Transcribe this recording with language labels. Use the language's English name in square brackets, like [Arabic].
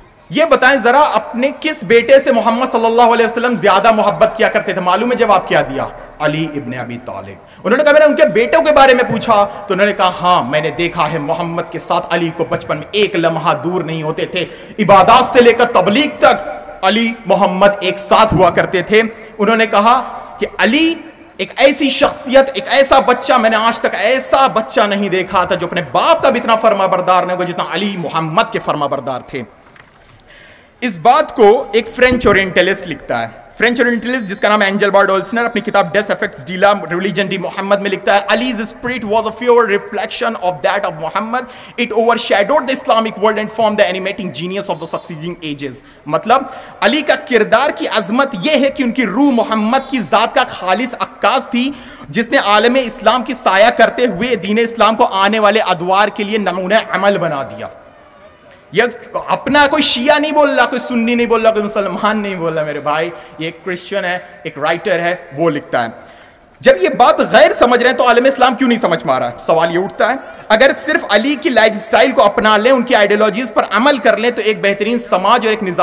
[Urdu] یہ بتائیں ذرا اپنے کس بیٹے سے محمد صلی اللہ علیہ وسلم زیادہ محبت کیا کرتے تھے؟ معلوم ہے جواب کیا دیا؟ علی ابن ابی طالب۔ انہوں نے کہا میں نے ان کے بیٹوں کے بارے میں پوچھا تو انہوں نے کہا ہاں میں نے دیکھا ہے محمد کے ساتھ علی کو بچپن میں ایک لمحہ دور نہیں ہوتے تھے، عبادات سے لے کر تبلیغ تک علی محمد ایک ساتھ ہوا کرتے تھے۔ انہوں نے کہا کہ علی ایک ایسی شخصیت، ایک ایسا بچہ، میں نے آج تک ایسا بچہ نہیں دیکھا تھا جو اپنے باپ کا بھی اتنا فرما بردار نہیں ہوگا جتنا علی محمد کے فرما بردار تھے۔ اس بات کو ایک فرینچ اورینٹلسٹ لکھتا ہے، فرینچ اورینٹلسٹ جس کا نام اینجل بارڈ اولسنر اپنی کتاب ڈیس effects de la religion D محمد میں لکھتا ہے [English] Ali's spirit was a pure reflection of that of Muhammad. It overshadowed the Islamic world and formed the animating genius of the succeeding ages. [Urdu] مطلب علی کا کردار کی عظمت یہ ہے کہ ان کی روح محمد کی ذات کا خالص عکاس تھی جس نے عالم اسلام کی سایہ کرتے ہوئے دین اسلام کو آنے والے ادوار کے لیے نمونہ عمل بنا دیا۔ یہ اپنا کوئی شیعہ نہیں بول رہا، کوئی سنی نہیں بول رہا، کوئی مسلمان نہیں بول رہا میرے بھائی، یہ ایک کرسچن ہے، ایک رائٹر ہے، وہ لکھتا ہے۔ جب یہ بات غیر سمجھ رہے ہیں تو عالم اسلام کیوں نہیں سمجھ پا رہا؟ سوال یہ اٹھتا ہے اگر صرف علی کی لائف سٹائل کو اپنا لیں، ان کی آئیڈیالوجیز پر عمل کر لیں تو ایک بہترین سماج اور ایک